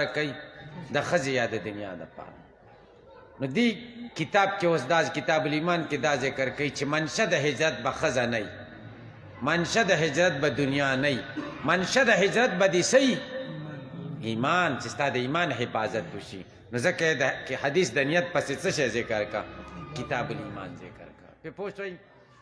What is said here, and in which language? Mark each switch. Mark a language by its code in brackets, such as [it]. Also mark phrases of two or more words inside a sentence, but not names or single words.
[ps] کوي د ښځې یا د دنیا دپاره نو دې کتاب کې اوس دا کتاب الایمان کې دا ذکر کوي چې منشه د هجرت به ښځه نه وي منشه د هجرت به دنیا نه وي منشه د هجرت به دې څه ایمان چې ستا د ایمان حفاظت وشي نو ځکه حدیث د نیت پسې څه شی ذکر کا کتاب الایمان ذکر کا پې پوه شوئ